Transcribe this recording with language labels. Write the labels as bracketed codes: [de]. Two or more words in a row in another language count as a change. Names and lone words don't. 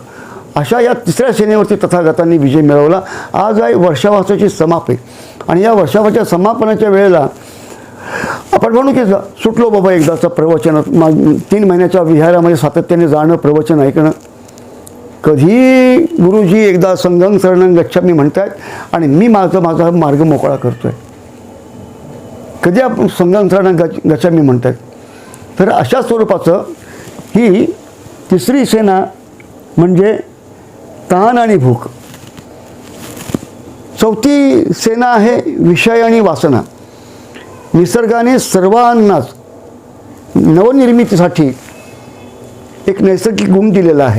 [mr] अशा या तिसऱ्या सेनेवरती तथागतांनी विजय मिळवला. आज आहे वर्षावासाची समाप्ती आणि या वर्षावाच्या समापनाच्या वेळेला आपण म्हणू की सुटलो बाबा एकदाचं प्रवचन. 3 महिन्याच्या विहारामध्ये सातत्याने जाणं, प्रवचन ऐकणं. कधी गुरुजी एकदा [pi] संगम शरणं गच्छामी [mr] म्हणतायत आणि मी माझा मार्ग मोकळा करतोय. कधी आपण [pi] संगम शरणं गच्छामी [mr] म्हणतायत. तर अशा स्वरूपाचं ही तिसरी सेना म्हणजे तहान आणि भूक. चौथी सेना आहे विषय आणि वासना. निसर्गाने सर्वांनाच नवनिर्मितीसाठी एक नैसर्गिक गुण दिलेला आहे.